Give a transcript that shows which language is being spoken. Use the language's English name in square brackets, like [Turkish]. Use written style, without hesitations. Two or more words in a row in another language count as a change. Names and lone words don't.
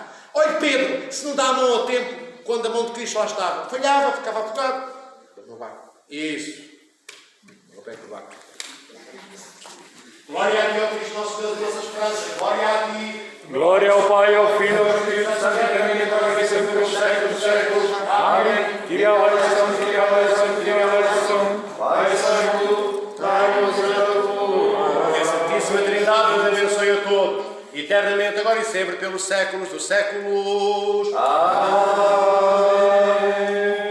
[Portuguese] Olha, Pedro, se não dá a mão ao tempo, quando a mão de Cristo lá estava, falhava, ficava afogado. No barco. Isso. Não pega no barco. Glória a ti, ó Cristo nosso Deus, nossa esperança. Glória a ti. Glória ao Pai, ao Filho e ao Espírito Santo, e também agora e sempre pelos séculos dos séculos. Amém. [Greek] Kyrie eleison, Kyrie eleison, Kyrie eleison. [Portuguese] Pai Santo, dai-nos a Que a Santíssima Trindade nos abençoe a todos, eternamente, agora e sempre, pelos séculos dos séculos. Amém.